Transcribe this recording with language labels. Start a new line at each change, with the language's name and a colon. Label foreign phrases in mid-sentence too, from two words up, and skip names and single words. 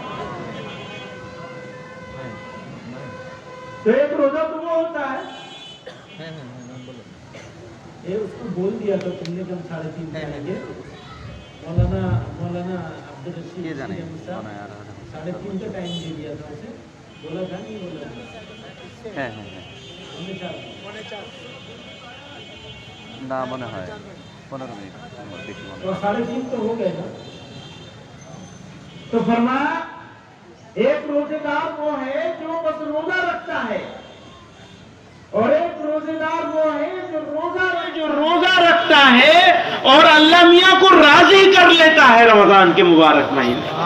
Urdu: تو ایک روزہ تو وہ ہوتا ہے، یہ اس کو بول دیا تو تم نے کہ ہم 3:30 آئیں گے، مولانا عبدالرشید یہ جانے صاحب 3:30 کا ٹائم دے دیا تھا اسے، بولا تھا نہیں بولا تھا؟
Bangla: না মনে হয় 15 মিনিট বেশি মনে
Urdu: تو 3:30 تو ہو گئے نا۔ تو فرمایا ایک روزے دار وہ ہے جو بس روزہ رکھتا ہے، اور ایک روزے دار وہ ہے جو روزہ رکھتا ہے اور اللہ میاں کو راضی کر لیتا ہے رمضان کے مبارک مہینے۔